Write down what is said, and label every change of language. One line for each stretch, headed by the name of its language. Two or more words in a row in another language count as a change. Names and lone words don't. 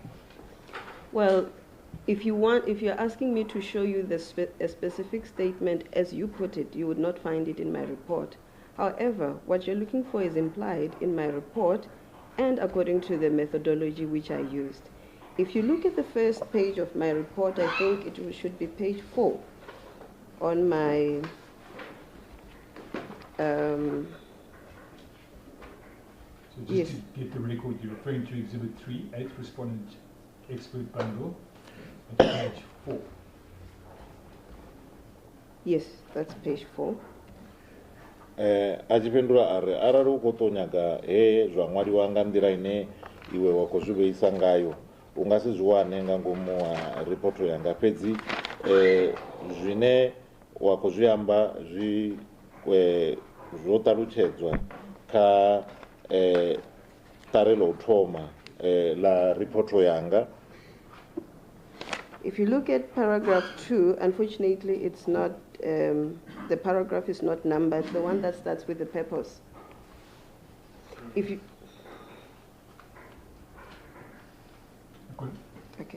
English: Well, if you're asking me to show you a specific statement as you put it, you would not find it in my report. However, what you're looking for is implied in my report and according to the methodology which I used. If you look at the first page of my report, I think it should be page 4 on my So just to get the record, you're referring to Exhibit 3, 8th Respondent Expert Bundle, at page 4. Yes, that's page 4.
Venda: Achipindula ari arali u khou tou nyaga zwa ṅwaliwa nga nḓila ine iwe wa khou zwi vheisa ngayo u nga si zwi wane nga ngomu ha report yanga, fhedzi zwine wa khou zwi amba zwo ṱalutshedzwa kha ṱare ḽa u thoma ḽa report yanga.
English: If you look at paragraph 2, unfortunately it's not, the paragraph is not numbered, the one that starts with the purpose. If you, okay.